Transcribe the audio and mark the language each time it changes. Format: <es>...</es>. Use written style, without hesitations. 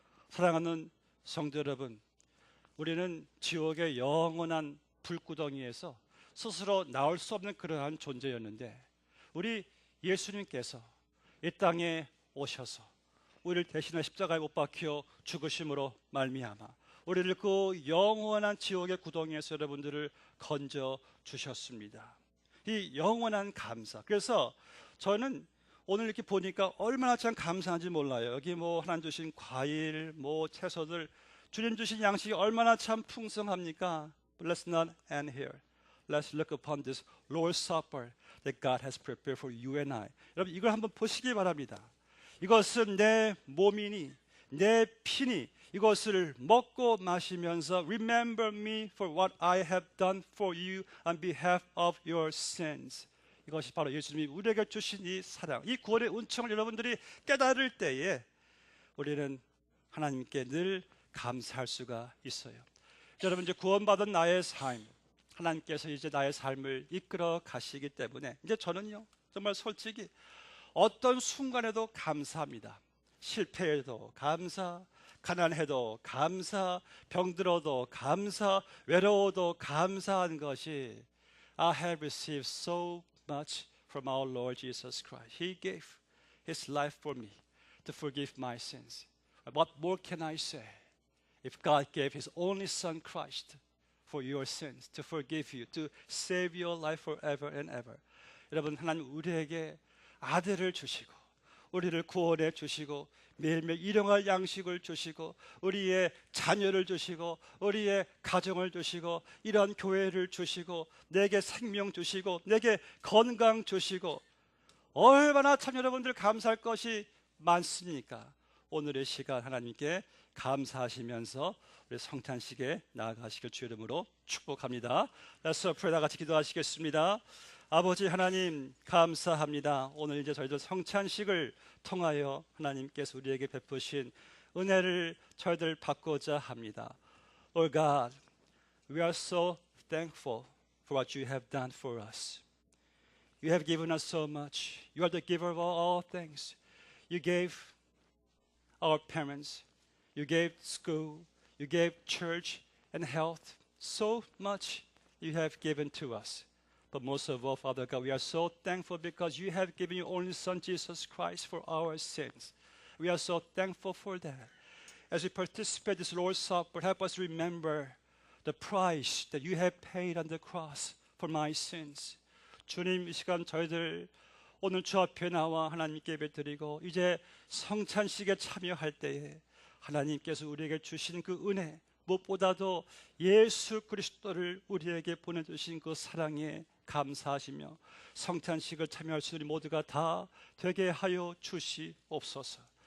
<ko>사랑하는 성도 여러분, 우리는 지옥의 영원한 불구덩이에서 스스로 나올 수 없는 그러한 존재였는데, 우리 예수님께서 이 땅에 오셔서 우리를 대신해 십자가에 못 박혀 죽으심으로 말미암아 우리를 그 영원한 지옥의 구덩이에서 여러분들을 건져 주셨습니다. 이 영원한 감사. 그래서 저는 오늘 이렇게 보니까 얼마나 참 감사한지 몰라요. 여기 하나님 주신 과일, 채소들, 주님 주신 양식이 얼마나 참 풍성합니까?</ko> <en>But let's not end here. Let's look upon this Lord's Supper that God has prepared for you and I.</en> <ko>여러분, 이걸 한번 보시기 바랍니다. 이것은 내 몸이니 내 피니 이것을 먹고 마시면서</ko> <en>Remember me for what I have done for you on behalf of your sins.</en> <ko>이것이 바로 예수님이 우리에게 주신 이 사랑, 이 구원의 은총을 여러분들이 깨달을 때에 우리는 하나님께 늘 감사할 수가 있어요. 여러분, 이제 구원받은 나의 삶, 하나님께서 이제 나의 삶을 이끌어 가시기 때문에 이제 저는요, 정말 솔직히 어떤 순간에도 감사합니다. 실패해도 감사, 가난해도 감사, 병들어도 감사, 외로워도 감사한 것이</ko> <en>I have received so much from our Lord Jesus Christ. He gave His life for me to forgive my sins. What more can I say? If God gave His only Son Christ for your sins, to forgive you, to save your life forever and ever.</en> <ko>여러분, 하나님 우리에게 아들을 주시고 우리를 구원해 주시고 매일매일 일용할 양식을 주시고 우리의 자녀를 주시고 우리의 가정을 주시고 이러한 교회를 주시고 내게 생명 주시고 내게 건강 주시고 얼마나 참 여러분들 감사할 것이 많습니까? 오늘의 시간 하나님께 감사하시면서 우리 성탄식에 나아가시길 주 이름으로 축복합니다.</ko> <en>Let's pray.</en> <ko>다 같이 기도하시겠습니다. 아버지 하나님, 감사합니다. 오늘 이제 저희들 성찬식을 통하여 하나님께서 우리에게 베푸신 은혜를 저희들 받고자 합니다.</ko> <en>Lord God, we are so thankful for what you have done for us. You have given us so much. You are the giver of all things. You gave our parents, you gave school, you gave church and health. So much you have given to us. But most of all, Father God, we are so thankful because you have given your only Son, Jesus Christ, for our sins. We are so thankful for that. As we participate in this Lord's Supper, help us remember the price that you have paid on the cross for my sins.</en> <ko>주님, 이 시간 저희들 오늘 주 앞에 나와 하나님께 예배드리고 이제 성찬식에 참여할 때에 하나님께서 우리에게 주신 그 은혜, 무엇보다도 예수 그리스도를 우리에게 보내주신 그 사랑에 감사하시며 성찬식을 참여할 수 있는 모두가 다 되게 하여 주시옵소서.</ko>